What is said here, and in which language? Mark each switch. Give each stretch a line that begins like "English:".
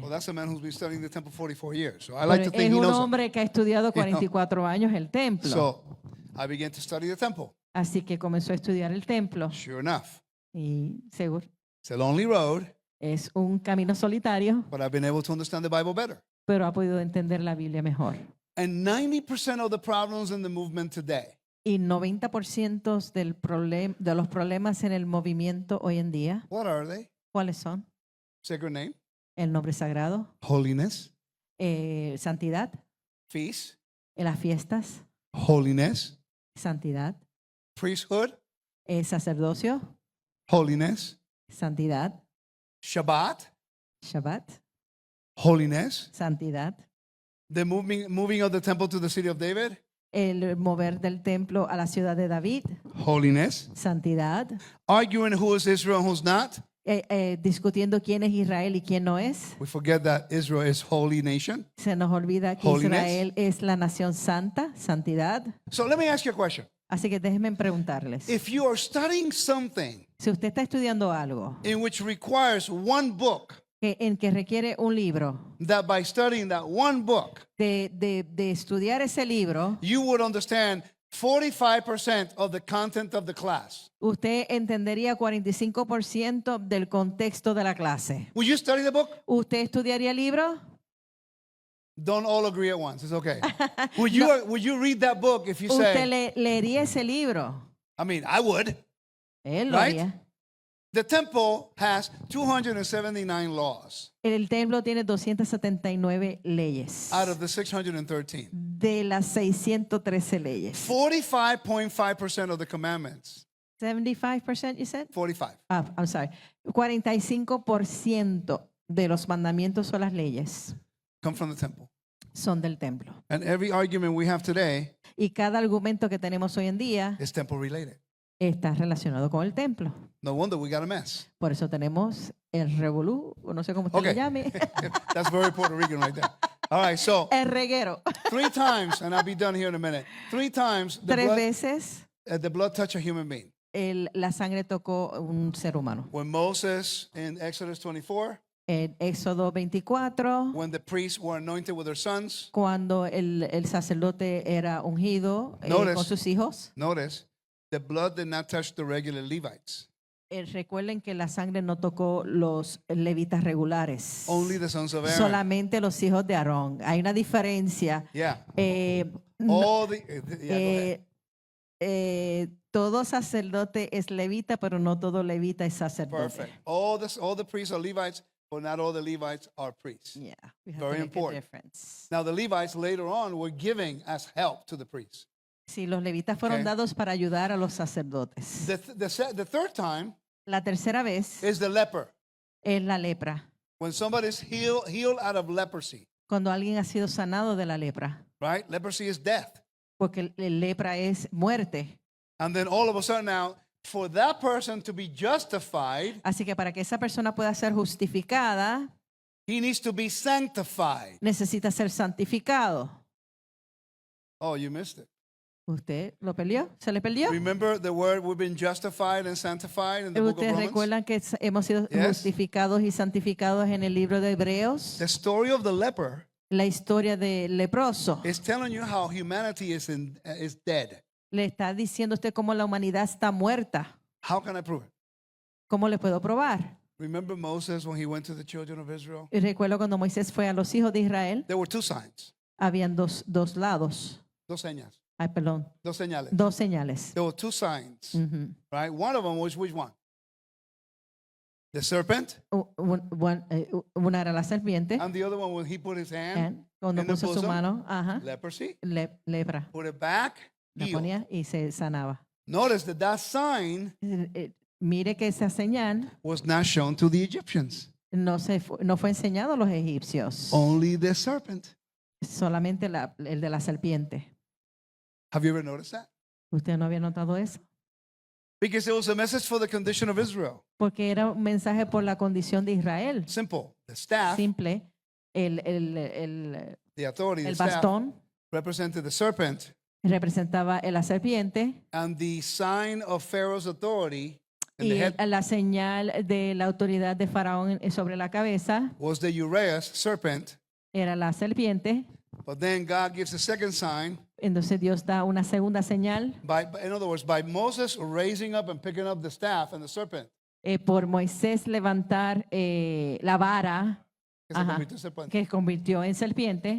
English: Well, that's a man who's been studying the temple 44 years. So I
Spanish: Pero
English: like to think
Spanish: es
English: he
Spanish: un
English: knows.
Spanish: hombre que ha estudiado 44 años el templo.
English: So I began to study the temple.
Spanish: Así que comenzó a estudiar el templo.
English: Sure enough,
Spanish: Y seguro,
English: it's a lonely road,
Spanish: es un camino solitario,
English: but I've been able to understand the Bible better.
Spanish: pero ha podido entender la Biblia mejor.
English: And 90% of the problems in the movement today
Spanish: Y 90% de los problemas en el movimiento hoy en día,
English: what are they?
Spanish: ¿cuáles son?
English: Sacred name,
Spanish: El nombre sagrado,
English: holiness,
Spanish: santidad,
English: feast,
Spanish: las fiestas,
English: holiness,
Spanish: santidad,
English: priesthood,
Spanish: sacerdocio,
English: holiness,
Spanish: santidad,
English: Shabbat,
Spanish: Shabbat,
English: holiness,
Spanish: santidad,
English: the moving of the temple to the city of David,
Spanish: el mover del templo a la ciudad de David,
English: holiness,
Spanish: santidad,
English: arguing who is Israel and who's not.
Spanish: discutiendo quién es Israel y quién no es.
English: We forget that Israel is holy nation.
Spanish: Se nos olvida que
English: Holiness.
Spanish: Israel es la nación santa, santidad.
English: So let me ask you a question.
Spanish: Así que déjenme preguntarles.
English: If you are studying something
Spanish: Si usted está estudiando algo
English: in which requires one book,
Spanish: en que requiere un libro,
English: that by studying that one book,
Spanish: de estudiar ese libro,
English: you would understand 45% of the content of the class.
Spanish: usted entendería 45% del contexto de la clase.
English: Would you study the book?
Spanish: ¿Usted estudiaría el libro?
English: Don't all agree at once. It's okay. Would you read that book if you
Spanish: ¿Usted
English: say,
Spanish: leería ese libro?
English: I mean, I would.
Spanish: Él lo
English: Right?
Spanish: haría.
English: The temple has 279 laws
Spanish: El templo tiene 279 leyes.
English: out of the 613.
Spanish: De las 613 leyes.
English: 45.5% of the commandments, 75%, you said? 45, I'm sorry.
Spanish: 45% de los mandamientos o las leyes
English: come from the temple.
Spanish: son del templo.
English: And every argument we have today
Spanish: Y cada argumento que tenemos hoy en día
English: is temple related.
Spanish: está relacionado con el templo.
English: No wonder we got a mess.
Spanish: Por eso tenemos el revolú, o no sé cómo usted
English: Okay.
Spanish: lo llame,
English: That's very Puerto Rican right there. All right, so
Spanish: el reguero.
English: 3 times, and I'll be done here in a minute. 3 times
Spanish: Tres veces
English: the blood touched a human being.
Spanish: la sangre tocó un ser humano.
English: When Moses in Exodus 24,
Spanish: En Éxodo 24,
English: when the priests were anointed with their sons,
Spanish: cuando el sacerdote era ungido
English: Notice.
Spanish: con sus hijos,
English: notice the blood did not touch the regular Levites.
Spanish: recuerden que la sangre no tocó los levitas regulares,
English: Only the sons of Aaron.
Spanish: solamente los hijos de Aarón. Hay una diferencia.
English: Yeah.
Spanish: No,
English: All the yeah, go ahead.
Spanish: todo sacerdote es levita, pero no todo levita es sacerdote.
English: Perfect. All the priests are Levites, but not all the Levites are priests. Yeah, we have Very to make important. a difference. Now the Levites later on were giving as help to the priests.
Spanish: Sí, los levitas fueron
English: Okay.
Spanish: dados para ayudar a los sacerdotes.
English: The third time
Spanish: La tercera vez
English: is the leper.
Spanish: es la lepra.
English: When somebody's healed out of leprosy,
Spanish: Cuando alguien ha sido sanado de la lepra,
English: right? Leprosy is death.
Spanish: porque el lepra es muerte.
English: And then all of a sudden now, for that person to be justified,
Spanish: Así que para que esa persona pueda ser justificada,
English: he needs to be sanctified.
Spanish: necesita ser santificado.
English: Oh, you missed it.
Spanish: ¿Usted lo perdió? ¿Se le perdió?
English: Remember the word we've been justified and sanctified in the book of
Spanish: ¿Ustedes
English: Romans?
Spanish: recuerdan que hemos sido
English: Yes.
Spanish: justificados y santificados en el libro de Hebreos?
English: The story of the leper
Spanish: la historia del leproso.
English: It's telling you how humanity is dead.
Spanish: Le está diciendo a usted cómo la humanidad está muerta.
English: How can I prove it?
Spanish: ¿Cómo le puedo probar?
English: Remember Moses when he went to the children of Israel?
Spanish: Y recuerdo cuando Moisés fue a los hijos de Israel,
English: There were two signs,
Spanish: habían dos lados. dos señas, Ay, perdón, dos señales. dos señales.
English: There were two signs, Ujú. right? One of them was which one? The serpent,
Spanish: Una era la serpiente,
English: and the other one when he put his hand,
Spanish: cuando
English: in the
Spanish: puso su
English: bosom,
Spanish: mano, ajá,
English: leprosy,
Spanish: lepra,
English: put it back,
Spanish: la
English: healed.
Spanish: ponía y se sanaba.
English: Notice that that sign
Spanish: Mire que esa señal
English: was not shown to the Egyptians,
Spanish: no fue enseñado a los egipcios,
English: only the serpent.
Spanish: solamente el de la serpiente.
English: Have you ever noticed that?
Spanish: ¿Usted no había notado eso?
English: Because it was a message for the condition of Israel.
Spanish: Porque era un mensaje por la condición de Israel.
English: Simple. The staff,
Spanish: Simple. El
English: the authority, the staff
Spanish: bastón
English: represented the serpent,
Spanish: representaba la serpiente
English: and the sign of Pharaoh's authority in
Spanish: y
English: the head
Spanish: la señal de la autoridad de Faraón sobre la cabeza
English: was the Uraeus serpent.
Spanish: era la serpiente.
English: But then God gives a second sign.
Spanish: Entonces Dios da una segunda señal
English: In other words, by Moses raising up and picking up the staff and the serpent,
Spanish: por Moisés levantar la vara que se Ajá. convirtió en serpiente, que convirtió en serpiente,